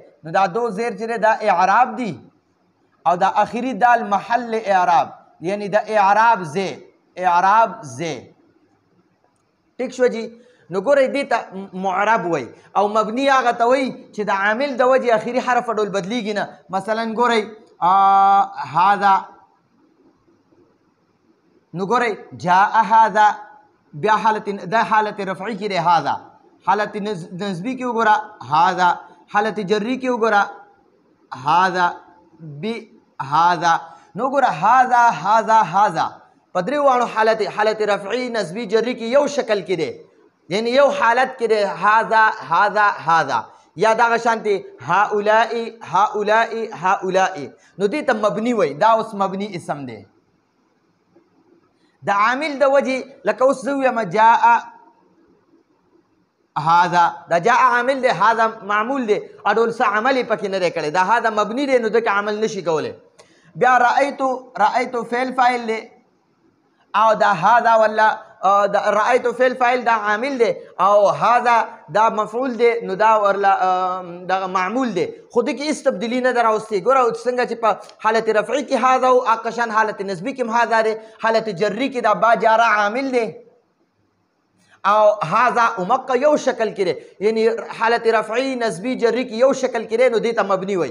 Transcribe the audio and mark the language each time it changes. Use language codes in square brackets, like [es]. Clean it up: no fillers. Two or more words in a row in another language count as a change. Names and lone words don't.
[ps] نو دا دو زیر چې دی دا اعراب دی، او دا آخري دال محل اعراب، یعنی د اعراب زی، اعراب زی. ټیک شو جی؟ نو ګورئ دې ته معرب وایي. او مبني هغه ته وایي چې د عامل د وجې اخري حرف ډول بدلیږي نه. مثلا ګورئ هذا، نو ګورئ [ar] جاء هذا، [ps] بیا دا حالت رفعي کې دی، هذا حالت نسبي کې وګوره، هذا حالت جري کې وګوره، [ar] هذا بهذا. [ps] نو ګوره [ar] هذا، هذا، هذا [ps] په درې واړو حالت رفعي، نسبي، جري کې یو شکل کې دی، یعنی یو حالت کې دی، [ar] هذا، هذا، هذا. [ps] یا دغه شانتې [ar] هؤلاء، هؤلاء، هؤلاء. [ps] نو دې ته مبني وایي. دا اوس مبني اسم دی د عامل د وجې. لکه اوس زه ویم [ar] جاء هذا، [ps] دا جاء عامل دی، هذا معمول دی، اډول څه عمل یې پکې نه دی کړی، دا هذا مبني دی، نو دکې عمل نشي کولی. بیا رأیتو، رأیتو فعل فاعل دی، او دا هذا ولا رأیتو فعل فاعل دا عامل دی، او هذا دا مفعول دی، نو دا ورلا دا معمول دی. خو دې کې هېڅ تبدیلي نه ده راوستې. ګوره څنګه چې په حالت رفعي کې هذا او اقشان حالت نسبي کې هم هذا دی، حالت جري کې دا با جاره عامل دی، او هذا امقه یو شکل کې دی، یعنی حالت رفعي نسبي جري کې یو شکل کې دی، نو دې ته مبني وایي.